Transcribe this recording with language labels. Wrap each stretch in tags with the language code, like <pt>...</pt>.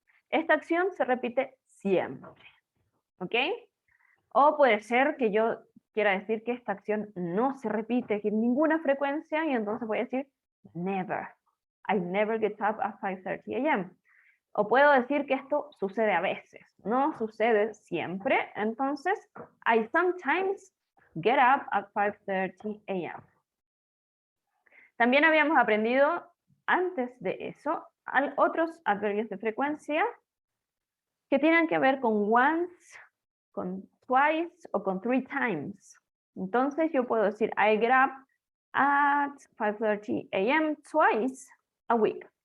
<es>Esta acción se repite siempre, ¿ok? O puede ser que yo quiera decir que esta acción no se repite en ninguna frecuencia y entonces voy a decir never.</es> <en>I never get up at 5:30 am.</en> <es>O puedo decir que esto sucede a veces, no sucede siempre.</es> <en>Entonces, I sometimes get up at 5:30 am.</en> <es>También habíamos aprendido antes de eso otros adverbios de frecuencia que tienen que ver con once, con twice o con three times. Entonces yo puedo decir</es> <en>I get up at 5:30 am twice a week.</en>